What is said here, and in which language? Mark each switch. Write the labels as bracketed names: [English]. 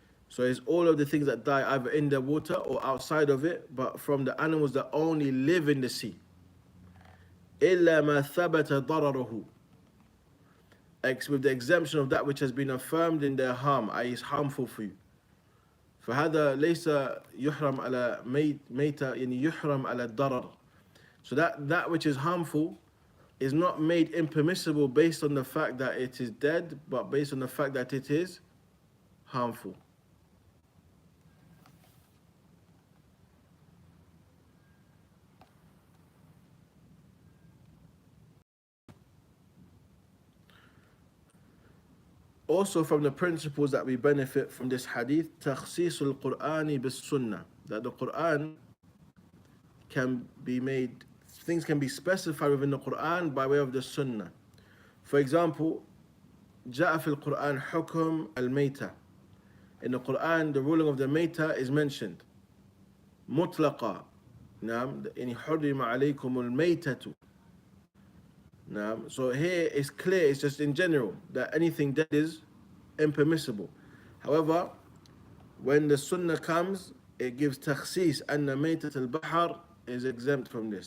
[English] So it's all of the things that die either in the water or outside of it, but from the animals that only live in the sea. [Arabic] إلا ما ثبت ضرره, [English] with the exemption of that which has been affirmed in their harm, i.e. is harmful for you. [Arabic] فهذا ليس يحرم على ميتة يعني يحرم على الضرر. [English] So that which is harmful is not made impermissible based on the fact that it is dead, but based on the fact that it is harmful. Also, from the principles that we benefit from this hadith, [Arabic] تخصيص القرآن بالسنة, [English] that the Quran can be made, things can be specified within the Quran by way of the Sunnah. For example, [Arabic] جاء في القرآن حكم الميتة. [English] In the Quran, the ruling of the Mayta is mentioned. [Arabic] مطلقة. نعم. إن حرم عليكم الميتة. نعم. [English] So here it's clear, it's just in general, that anything that is impermissible. However, when the Sunnah comes, it gives takhsis, [Arabic] أن ميتة البحر [English] is exempt from this.